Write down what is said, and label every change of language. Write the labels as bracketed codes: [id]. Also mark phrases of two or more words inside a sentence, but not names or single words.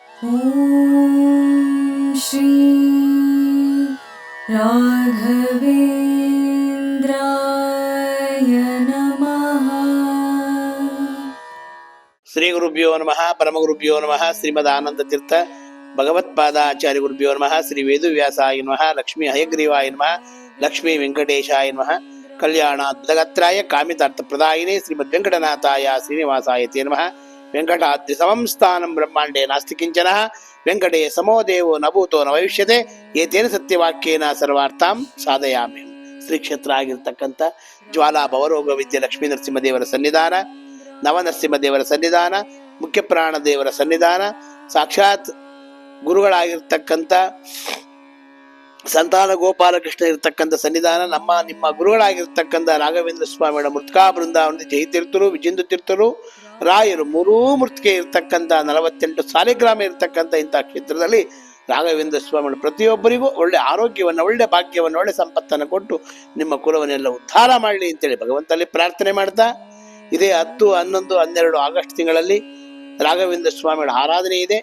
[sa] ಓಂ ಶ್ರೀ ರಾಘವೇಂದ್ರಾಯ ನಮಃ. ಶ್ರೀ ಗುರುಭ್ಯೋ ನಮಃ. ಪರಮಗುರುಭ್ಯೋ ನಮಃ. ಶ್ರೀಮದ್ ಆನಂದ ತೀರ್ಥ ಭಗವತ್ಪಾದಾಚಾರ್ಯ ಗುರುಭ್ಯೋ ನಮಃ. ಶ್ರೀ ವೇದವ್ಯಾಸಾಯ ನಮಃ. ಲಕ್ಷ್ಮೀ ಹಯಗ್ರೀವಾಯ ನಮಃ. ಲಕ್ಷ್ಮೀ ವೆಂಕಟೇಶಾಯ ನಮಃ. ಕಲ್ಯಾಣಾದ್ಭುತಗಾತ್ರಾಯ ಕಾಮಿತಾರ್ಥ ಪ್ರದಾಯಿನೇ ಶ್ರೀಮದ್ ವೆಂಕಟನಾಥಾಯ ಶ್ರೀನಿವಾಸಾಯ ತೇ ನಮಃ. ವೆಂಕಟಾದ್ರಿ ಸಮಂ ಸ್ಥಾನಂ ಬ್ರಹ್ಮಾಂಡೇ ನಾಸ್ತಿ ಕಿಂಚನ. ವೆಂಕಟೇ ಸಮೋ ದೇವೋ ನ ಭೂತೋ ನ ಭವಿಷ್ಯತೆ. ಏತೇನ ಸತ್ಯವಾಕ್ಯೇನ ಸರ್ವಾರ್ಥಾಂ ಸಾಧಯಾಮಿ. [kn] ಶ್ರೀ ಕ್ಷೇತ್ರ ಆಗಿರ್ತಕ್ಕಂಥ ಜ್ವಾಲಾ ಭವರೋಗ ವಿದ್ಯೆ ಲಕ್ಷ್ಮೀ ನರಸಿಂಹದೇವರ ಸನ್ನಿಧಾನ, ನವನರಸಿಂಹದೇವರ ಸನ್ನಿಧಾನ, ಮುಖ್ಯ ಪ್ರಾಣ ದೇವರ ಸನ್ನಿಧಾನ, ಸಾಕ್ಷಾತ್ ಗುರುಗಳಾಗಿರ್ತಕ್ಕಂಥ ಸಂತಾನ ಗೋಪಾಲಕೃಷ್ಣ ಇರ್ತಕ್ಕಂಥ ಸನ್ನಿಧಾನ, ನಿಮ್ಮ ಗುರುಗಳಾಗಿರ್ತಕ್ಕಂಥ ರಾಘವೇಂದ್ರ ಸ್ವಾಮಿಗಳ ಮೃತ್ಕಾ ಬೃಂದಾವನದ ಜಯತೀರ್ಥರು, ವಿಜೇಂದ್ರ ತೀರ್ಥರು, ರಾಯರು ಮೂರೂ ಮೃತಿಕೆ ಇರ್ತಕ್ಕಂಥ 48 ಸಾಲಿಗ್ರಾಮ ಇರ್ತಕ್ಕಂಥ ಇಂಥ ಕ್ಷೇತ್ರದಲ್ಲಿ ರಾಘವೇಂದ್ರ ಸ್ವಾಮಿಗಳು ಪ್ರತಿಯೊಬ್ಬರಿಗೂ ಒಳ್ಳೆ ಆರೋಗ್ಯವನ್ನು, ಒಳ್ಳೆ ಭಾಗ್ಯವನ್ನು, ಒಳ್ಳೆ ಸಂಪತ್ತನ್ನು ಕೊಟ್ಟು ನಿಮ್ಮ ಕುಲವನ್ನೆಲ್ಲ ಉದ್ಧಾರ ಮಾಡಲಿ ಅಂತೇಳಿ ಭಗವಂತನಲ್ಲಿ ಪ್ರಾರ್ಥನೆ ಮಾಡ್ತಾ, ಇದೇ 10, 11, 12 ಆಗಸ್ಟ್ ತಿಂಗಳಲ್ಲಿ ರಾಘವೇಂದ್ರ ಸ್ವಾಮಿಗಳ ಆರಾಧನೆ ಇದೆ.